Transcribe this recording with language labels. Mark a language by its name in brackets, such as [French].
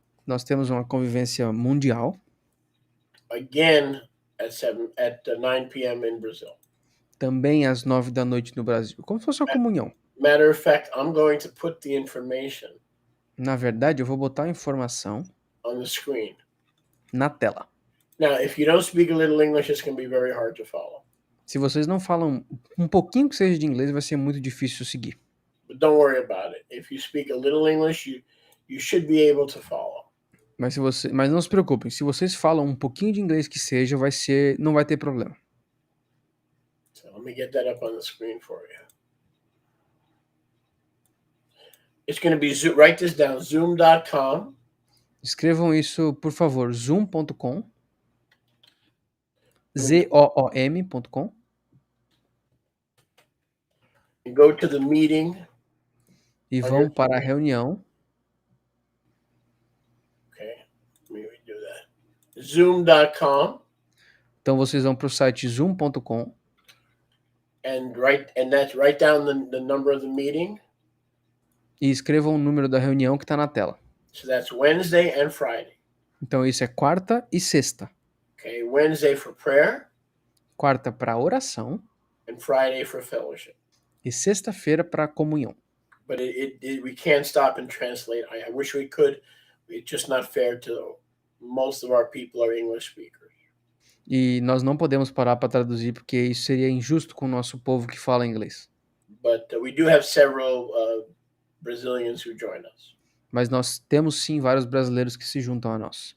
[Portuguese] Nós temos uma convivência mundial. [English] Again, at 9 p.m. in Brazil. [Portuguese] Também às 9 da noite no Brasil. Como se fosse uma comunhão. [English] Matter of fact, I'm going to put the information. [Portuguese] Na verdade, eu vou botar a informação [English] on the screen. [Portuguese] Na tela. [English] Now, if you don't speak a little English, it's going to be very hard to follow. [Portuguese] Se vocês não falam um pouquinho que seja de inglês, vai ser muito difícil seguir. [English] But don't worry about it. If you speak a little English, you should be able to follow. [Portuguese] Mas não se preocupem, se vocês falam um pouquinho de inglês que seja, não vai ter problema. [English] So let me get that up on the screen for you. It's going to be write this down, zoom.com. [Portuguese] Escrevam isso, por favor, zoom.com. [English] zoom.com. And go to the meeting. [Portuguese] E vão para a reunião. [English] Okay, let me redo that. Zoom.com. [Portuguese] Então vocês vão para o site zoom.com. [English] And write down the number of the meeting. [Portuguese] E escrevam o número da reunião que está na tela. [English] So that's Wednesday and Friday. [Portuguese] Então isso é quarta e sexta. [English] Okay, Wednesday for prayer. [Portuguese] Quarta para oração. [English] And Friday for fellowship. [Portuguese] E sexta-feira para comunhão. [English] But we can't stop and translate. I wish we could. It's just not fair to most of our people are English speakers. [Portuguese] E nós não podemos parar para traduzir porque isso seria injusto com o nosso povo que fala inglês. [English] But we do have several Brazilians who join us. [Portuguese] Mas nós temos sim vários brasileiros que se juntam a nós.